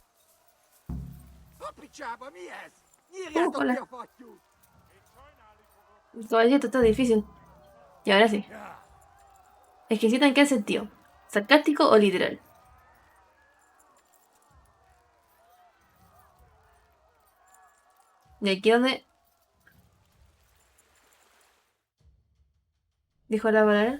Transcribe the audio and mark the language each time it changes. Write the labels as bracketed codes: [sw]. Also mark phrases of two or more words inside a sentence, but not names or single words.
[hu] A picsába mi ez? Nyírjátok [es] hola. [hu] ki a fattyút! [es] Caballito, está difícil. Y ahora sí. Es que citan qué sentido. ¿Sarcástico o literal? ¿Y aquí dónde? ¿Dijo la palabra?